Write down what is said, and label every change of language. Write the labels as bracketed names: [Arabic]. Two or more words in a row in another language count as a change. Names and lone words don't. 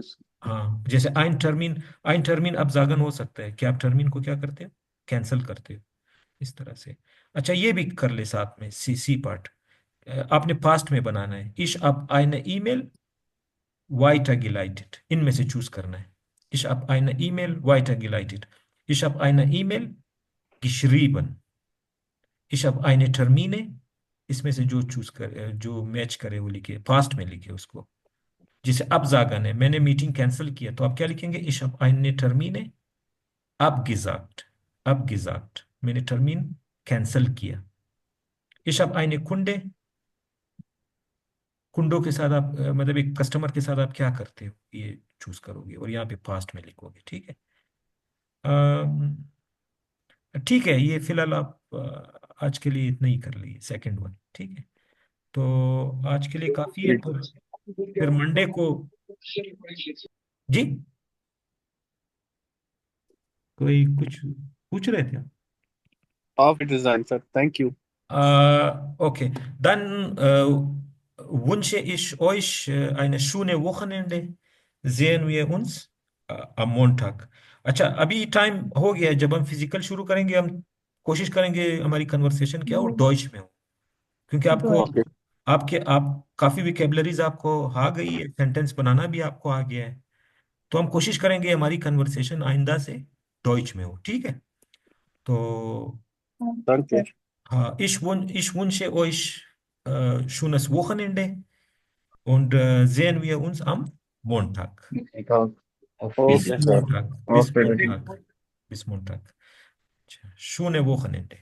[Hindi] हाँ, जैसे [German] ein Termin absagen [Hindi] हो सकता है कि आप टर्मिन को क्या करते हो, कैंसिल करते हो, इस तरह से। अच्छा, ये भी कर ले साथ में, सी सी पार्ट आपने पास्ट में बनाना है। [German] Ich hab eine E-Mail weitergeleitet, [Hindi] इनमें से चूज करना है। [German] Ich habe eine E-Mail weitergeleitet. Ich habe eine E-Mail geschrieben. Ich habe eine Termine, [Hindi] इसमें से जो चूज कर, जो मैच करे वो लिखे, पास्ट में लिखे उसको। जैसे अब जागन है, मैंने मीटिंग कैंसिल किया, तो आप क्या लिखेंगे? [German] Ich habe eine Termine abgesagt. abgesagt, [Hindi] मैंने टर्मीन कैंसिल किया। [German] Ich habe eine Kunde, [Hindi] कुंडों के साथ आप मतलब एक कस्टमर के साथ आप क्या करते हो, ये चूज करोगे और यहाँ पे पास्ट में लिखोगे, ठीक है। अम, ठीक है, ये फिलहाल आप आज के लिए इतना ही कर लीजिए, [English] second one, [Hindi] ठीक है। तो आज के लिए काफी है, तो फिर मंडे को। जी, कोई कुछ पूछ रहे थे? [English] Of it is answered. Thank you. [German] Okay, dann wünsche ich euch eine schöne Wochenende. Sehen wir uns am Montag। [Hindi] अच्छा, अभी टाइम हो गया है, जब हम फिजिकल शुरू करेंगे हम कोशिश करेंगे हमारी कन्वर्सेशन क्या हो, डॉइच में हो, क्योंकि आपको [English] Okay. [Hindi] आप काफी विकेबलरीज आपको आ गई है, सेंटेंस बनाना भी आपको आ गया है, तो हम कोशिश करेंगे हमारी कन्वर्सेशन आइंदा से डॉइच में हो, ठीक है। तो [German] Danke. ich wünsche euch schönes Wochenende und sehen wir uns am Montag. Bis [English] Okay, sir. [German] Montag. Bis [English] Okay. [German] Montag. Bis Montag. Schöne Wochenende.